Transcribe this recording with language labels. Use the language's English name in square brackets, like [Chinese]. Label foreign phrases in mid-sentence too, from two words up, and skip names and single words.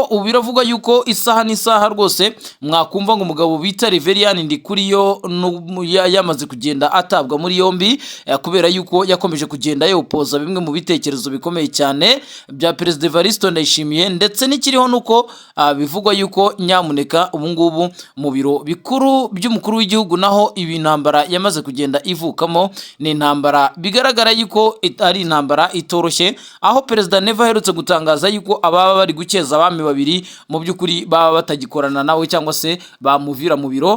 [Kinyarwanda] Ubu biravugwa yuko isaha n'isaha rwose mwakumva ngo umugabo bita Reverien Ndikuriyo yamaze kugenda atabwa muri yombi, kubera yuko yakomeje kugenda yopoza bimwe mu bitekerezo bikomeye cyane bya Perezida Evariste Ndayishimiye, ndetse n'ikiriho nuko bivugwa yuko nyamuneka ubu ngubu mu biro bikuru by'umukuru w'igihugu naho ibi intambara yamaze kugenda ivukamo ni intambara bigaragara yuko ari intambara itoroshye, aho Perezida Neva aherutse gutangaza yuko ababa bari gukeza abami babiri mu by'ukuri baba batagikorana nawe cyangwa se bamuvira mu biro.